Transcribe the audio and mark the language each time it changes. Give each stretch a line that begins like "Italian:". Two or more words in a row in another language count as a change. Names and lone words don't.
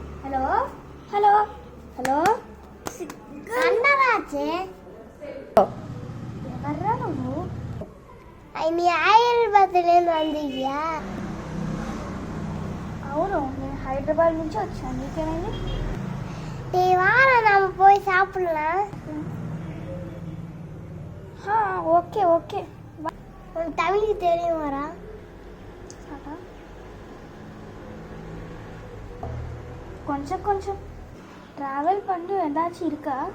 English: hello hello hello
Telugu: అన్నరాచే ఎవర్రా నువ్వు?
Tamil: நீ హైదరాబాద్లో வந்தியா?
Telugu: అవును, నేను హైదరాబాద్ నుంచి వచ్చాను. నీకేమైంది?
Tamil: நீ வார நாம போய் சாப்பிடலாம்.
English: okay okay.
Tamil: உனக்கு தமிழ் தெரியுமாடா? கொஞ்சம் கொஞ்சம் ட்ராவல் பண்ணி ஏதாச்சும் இருக்கா?